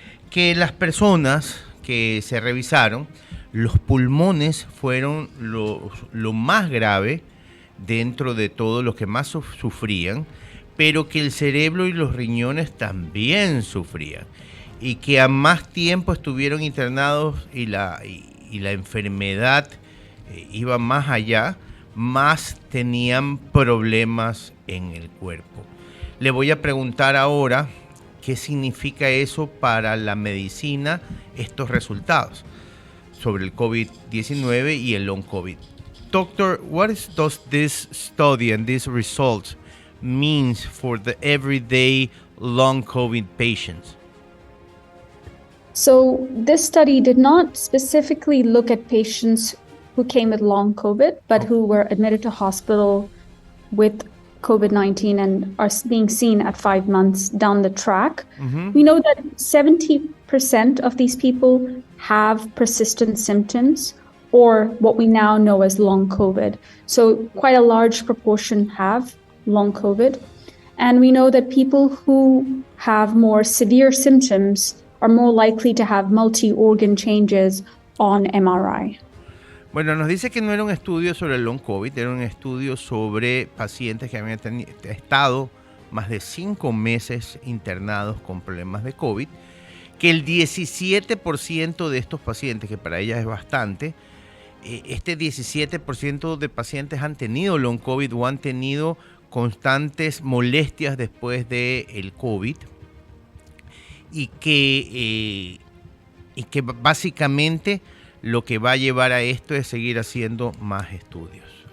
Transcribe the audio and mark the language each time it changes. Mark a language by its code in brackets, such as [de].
[es] Que las personas que se revisaron, los pulmones fueron lo más grave dentro de todo, lo que más sufrían, pero que el cerebro y los riñones también sufrían, y que a más tiempo estuvieron internados y la enfermedad iba más allá, más tenían problemas en el cuerpo. Le voy a preguntar ahora qué significa eso para la medicina, estos resultados sobre el COVID-19 y el long COVID. [en] Doctor, what does this study and these results means for the everyday long COVID patients? So this study did not specifically look at patients who came with long COVID, but who were admitted to hospital with COVID-19 and are being seen at 5 months down the track. Mm-hmm. We know that 70% of these people have persistent symptoms, or what we now know as long COVID. So quite a large proportion have long COVID. And we know that people who have more severe symptoms are more likely to have multi-organ changes on MRI. [es] Bueno, nos dice que no era un estudio sobre el long COVID, era un estudio sobre pacientes que habían estado más de 5 meses internados con problemas de COVID, que el 17% de estos pacientes, que para ellas es bastante, este 17% de pacientes han tenido long COVID o han tenido constantes molestias después del COVID, y que básicamente lo que va a llevar a esto es seguir haciendo más estudios